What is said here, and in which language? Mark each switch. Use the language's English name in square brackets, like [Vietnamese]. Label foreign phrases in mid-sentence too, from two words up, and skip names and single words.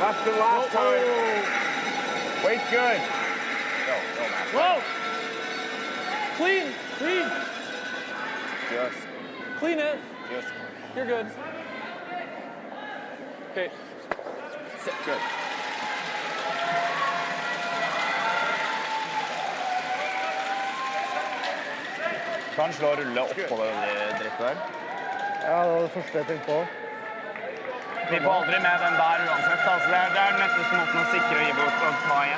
[English] Less than last time. Weight's good. Whoa! Clean! Just. Clean it. Just. You're good. Okay. Sit good. [Norwegian] Kan slå og rulle oppå det drittet der. Ja, det var det første jeg tenkte på. Vi får aldri med den der uansett. Altså, det er den netteste måten å sikre og gi bort og ta igjen.